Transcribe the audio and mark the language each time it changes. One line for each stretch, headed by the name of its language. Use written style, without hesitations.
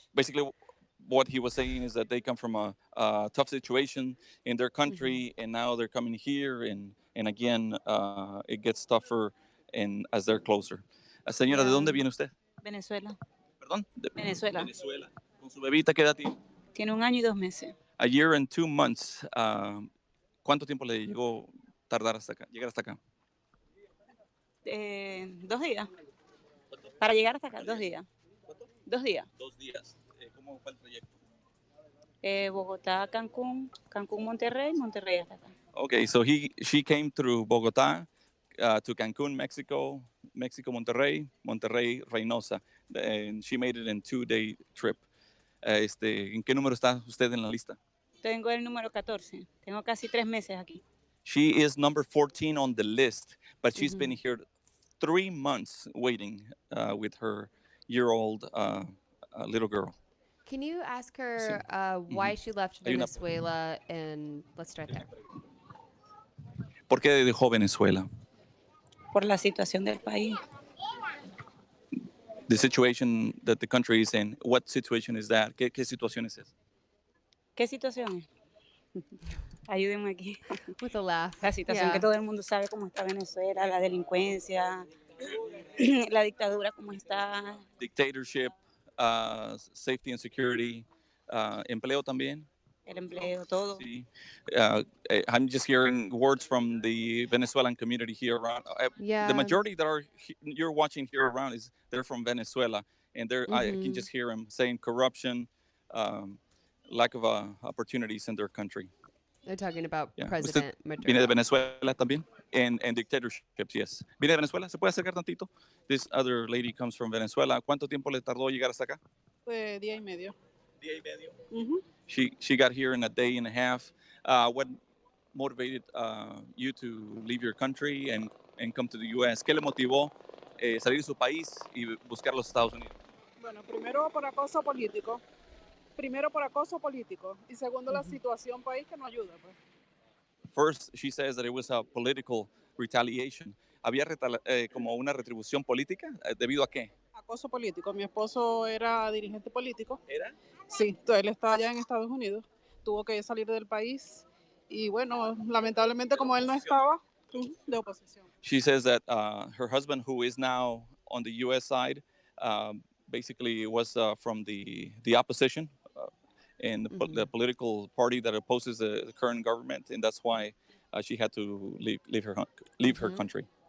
English: Basically, what he was saying is that they come from a tough situation in their country, and now they're coming here, and again, it gets tougher as they're closer.
Spanish: Señora, ¿de dónde viene usted? Venezuela. ¿Perdón? Venezuela. Venezuela. ¿Con su bebita qué edad tiene? Tiene 1 año y 2 meses.
English: A year and 2 months.
Spanish: ¿Cuánto tiempo le llegó llegar hasta acá? 2 días. Para llegar hasta acá, 2 días. 2 días. 2 días. ¿Cómo fue el trayecto? Bogotá, Cancún, Monterrey, Monterrey hasta acá.
English: Okay, so she came through Bogotá to Cancún, Mexico, Monterrey, Reynosa, and she made it in 2-day trip.
Spanish: ¿En qué número está usted en la lista? Tengo el número 14. Tengo casi 3 meses aquí.
English: She is number 14 on the list. but she's been here 3 months waiting with her year-old little girl. Can you ask
Spanish: Sí.
English: her why she left
Spanish: Hay una-
English: Venezuela? And let's start there.
Spanish: ¿Por qué dejó Venezuela? Por la situación del país.
English: The situation that the country is in. What situation is that?
Spanish: ¿Qué situación es esa? ¿Qué situación es? Ayúdenme aquí.
English: With a laugh.
Spanish: La situación que
English: Yeah.
Spanish: todo el mundo sabe cómo está Venezuela, la delincuencia, la dictadura cómo está.
English: Dictatorship, safety and security,
Spanish: empleo también. El empleo, todo. Sí.
English: I'm just hearing words from the Venezuelan community here around. Yeah. The majority that you're watching here around they're from Venezuela, and I can just hear them saying corruption, lack of opportunities in their country. They're talking about Yeah. President
Spanish: ¿Usted viene de
English: Maduro.
Spanish: Venezuela también?
English: And dictatorships, yes.
Spanish: ¿Viene de Venezuela? ¿Se puede acercar tantito?
English: This other lady comes from Venezuela.
Spanish: ¿Cuánto tiempo le tardó llegar hasta acá? Día y medio. Día y medio. Ujú.
English: She got here in a day and a half. What motivated you to leave your country and come to the U.S.?
Spanish: ¿Qué le motivó salir de su país y buscar los Estados Unidos? Bueno, primero por acoso político. Y segundo, la situación país que no ayuda, pues.
English: First, she says that it was a political retaliation.
Spanish: ¿Había como una retribución política? ¿Debido a qué? Acoso político. Mi esposo era dirigente político. ¿Era? Sí, él está allá en Estados Unidos. Tuvo que salir del país. Y bueno, lamentablemente como él no estaba, de oposición.
English: She says that her husband, who is now on the U.S. side, basically was from the opposition and the political party that opposes the current government, and that's why she had to leave her country.